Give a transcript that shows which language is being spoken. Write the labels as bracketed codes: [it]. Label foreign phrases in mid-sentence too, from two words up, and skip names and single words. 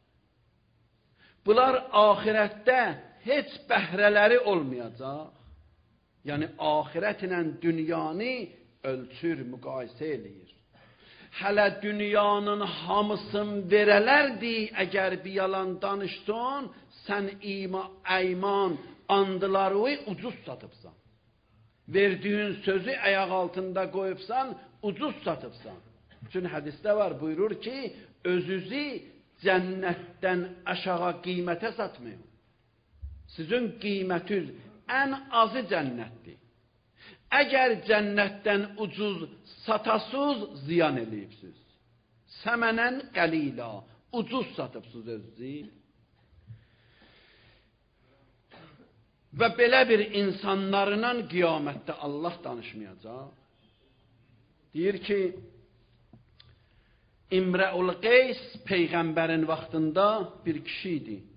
[az] Bunlar ahirətdə heç bəhrələri olmayacaq. Yəni ahirət ilə dünyanı ölçür, müqayisə eləyir. Hələ dünyanın hamısını verələrdi, əgər bir yalan danışsan, sən əyman, andıları ucuz satıbsan. [tr] Verdiğin sözü ayak altında koyupsan, ucuz satıbsan. Çünkü hadiste var, buyurur ki, özünüzü cennetten aşağı kıymete satmayın. Sizin kıymetiniz en azı cennettir. Eğer cennetten ucuz satasız, ziyan eləyibsiz. [ar] ثمنا قليلا, [az] ucuz satıbsız özünüzü. Və belə bir insanlarla qiyamətdə Allah danışmayacaq. Deyir ki, İmrəul Qeys Peyğəmbərin vaxtında bir kişi idi.